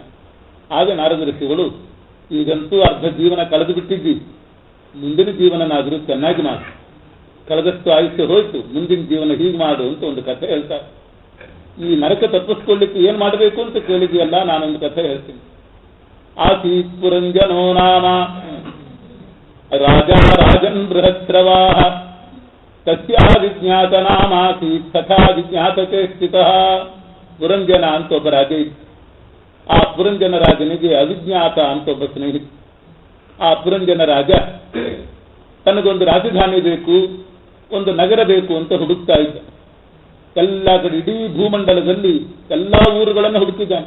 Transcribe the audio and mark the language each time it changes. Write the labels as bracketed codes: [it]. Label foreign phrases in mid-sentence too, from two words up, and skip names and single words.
[kn] ಆಗ ನಾರದ ಋಷಿಗಳು, ಈಗಂತೂ ಅರ್ಧ ಜೀವನ ಕಳೆದು ಬಿಟ್ಟಿದ್ದಿ, ಮುಂದಿನ ಜೀವನನಾದರೂ ಚೆನ್ನಾಗಿ ಮಾಡು, ಕಳೆದಷ್ಟು ಆಯುಷ್ಯ ಹೋಯ್ತು, ಮುಂದಿನ ಜೀವನ ಹೀಗೆ ಮಾಡು ಅಂತ ಒಂದು ಕಥೆ ಹೇಳ್ತಾರೆ. ಈ ನರಕ ತಪ್ಪಿಸ್ಕೊಳ್ಳಿಕ್ಕೆ ಏನ್ ಮಾಡಬೇಕು ಅಂತ ಕೇಳಿದೆಯಲ್ಲ, ನಾನೊಂದು ಕಥೆ ಹೇಳ್ತೀನಿ. [sa] ಆಸೀತ್ ಪುರಂಜನೋ ನಾಮ ರಾಜ ರಾಜನ್ ಬೃಹಸ್ರವಾಹ ತಸ್ಯಾ ವಿಜ್ಞಾತ ನಾಮಾಸೀತ್ ತಥಾ ವಿಜ್ಞಾತಕ್ಕೆ ಸ್ಥಿತಃ. [kn] ಪುರಂಜನ ಅಂತ ಒಬ್ಬ ರಾಜ ಇತ್ತು. ಆ ಪುರಂಜನ ರಾಜನಿಗೆ ಅವಿಜ್ಞಾತ ಅಂತ ಒಬ್ಬ ಸ್ನೇಹಿತ. ಆ ಪುರಂಜನ ರಾಜ ತನಗೊಂದು ರಾಜಧಾನಿ ಬೇಕು, ಒಂದು ನಗರ ಬೇಕು ಅಂತ ಹುಡುಕ್ತಾ ಇದ್ದ. ಎಲ್ಲ ಕಡೆ ಇಡೀ ಭೂಮಂಡಲದಲ್ಲಿ ಎಲ್ಲಾ ಊರುಗಳನ್ನು ಹುಡುಕಿದ್ದಾನೆ.